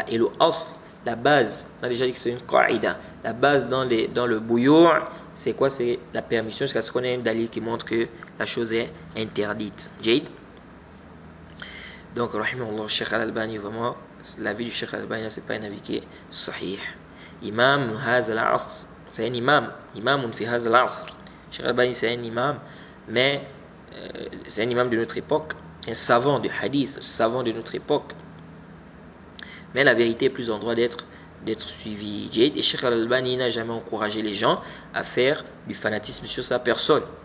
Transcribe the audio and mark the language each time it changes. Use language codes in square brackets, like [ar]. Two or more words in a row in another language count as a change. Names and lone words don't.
[fr] Et le asl, la base, on a déjà dit que c'est une qaïda. La base dans le bouillon, c'est quoi? C'est la permission jusqu'à ce qu'on ait un dalil qui montre que la chose est interdite. Jaid. Donc, rahimahullah, Cheikh Al-Albani, vraiment, l'avis du Cheikh Al-Albani, c'est pas un avis qui est sahih. [ar] إمام هذا العصر, [fr] c'est un [ar] إمام في هذا العصر. [fr] Cheikh Al-Albani, c'est un imam, mais c'est un imam de notre époque, un savant de hadith, un savant de notre époque. Mais la vérité est plus en droit d'être suivi. Et Cheikh Al-Albani n'a jamais encouragé les gens à faire du fanatisme sur sa personne.